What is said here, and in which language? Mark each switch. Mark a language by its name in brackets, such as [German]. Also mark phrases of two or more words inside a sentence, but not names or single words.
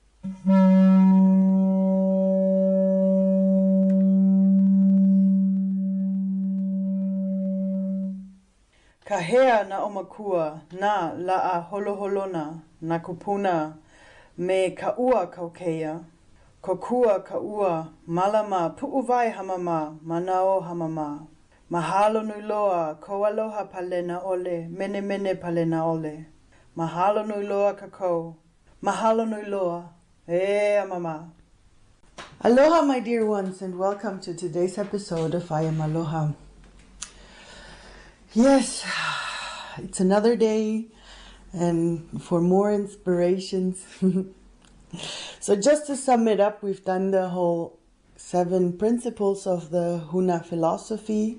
[Hawaiian] Kahea na omakua na la'a holoholona na kupuna me ka'ua kaukeia. Kokua ka'ua malama pu'uwai hamama manao hamama. Mahalo nui loa ko aloha palena ole mene mene palena ole. Mahalo nui loa kako. Mahalo nui loa. E amama. [English] Aloha my dear ones, and welcome to today's episode of I Am Aloha. Yes, it's another day and for more inspirations. So just to sum it up, we've done the whole 7 principles of the Huna philosophy.